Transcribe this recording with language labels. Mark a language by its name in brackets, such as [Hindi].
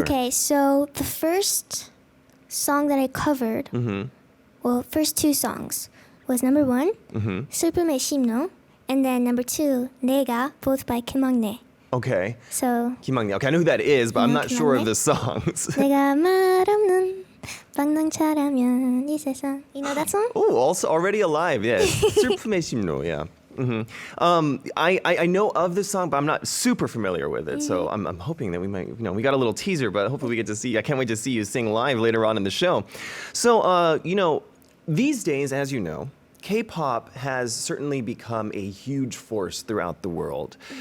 [English] Okay, so the first song that I covered, well, first 2 songs was number 1, 슬픔의 심로, and then number 2, 내가, both by 김학래. Okay. So, [Korean] 김학래. [English] Okay, I know who that is, but I'm not sure of [Korean] 김학래? [English] the songs. [Korean] 내가 말 없는 방랑차라면 이 세상. [English] You know that song? Oh, also already alive, yes. 슬픔의 심로, yeah. I know of the song, but I'm not super familiar with it. So I'm hoping that we might, we got a little teaser, but hopefully we get to see. I can't wait to see you sing live later on in the show. So, these days, as you know, K-pop has certainly become a huge force throughout the world.